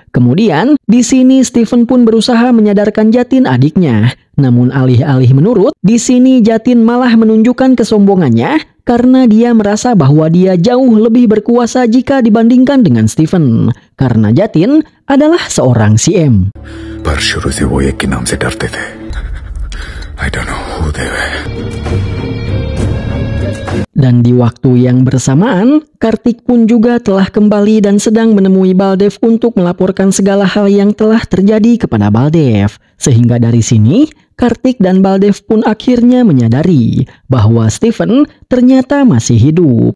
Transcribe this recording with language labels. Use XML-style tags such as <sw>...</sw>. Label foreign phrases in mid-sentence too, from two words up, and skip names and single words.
<id>Kemudian, di sini Stephen pun berusaha menyadarkan Jatin adiknya. Namun alih-alih menurut, di sini Jatin malah menunjukkan kesombongannya karena dia merasa bahwa dia jauh lebih berkuasa jika dibandingkan dengan Stephen. Karena Jatin adalah seorang CM.</id> <hi>पर शुरू से वो एक के नाम से डरते थे.</hi> <en>I don't know who they were.</en> <id>Dan di waktu yang bersamaan, Kartik pun juga telah kembali dan sedang menemui Baldev untuk melaporkan segala hal yang telah terjadi kepada Baldev. Sehingga dari sini, Kartik dan Baldev pun akhirnya menyadari bahwa Stephen ternyata masih hidup.</id>